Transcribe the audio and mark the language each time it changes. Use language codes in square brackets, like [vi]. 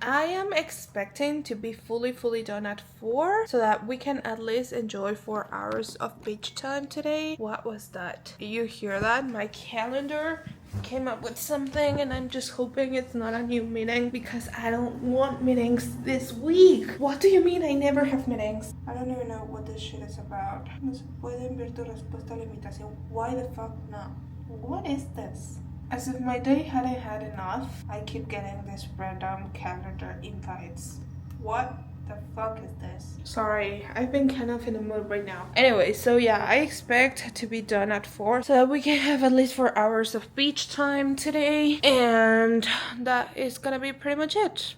[en] I am expecting to be fully done at 4 so that we can at least enjoy 4 hours of beach time today. What was that? Do you hear that? My calendar came up with something, and I'm just hoping it's not a new meeting because I don't want meetings this week. What do you mean I never have meetings? I don't even know what this shit is about. [es] No se pueden ver tu respuesta a la invitación. [en] Why the fuck not? What is this? As if my day hadn't had enough, I keep getting these random calendar invites. What the fuck is this? Sorry, I've been kind of in the mood right now. Anyway, so yeah, I expect to be done at 4 so that we can have at least 4 hours of beach time today, and that is gonna be pretty much it.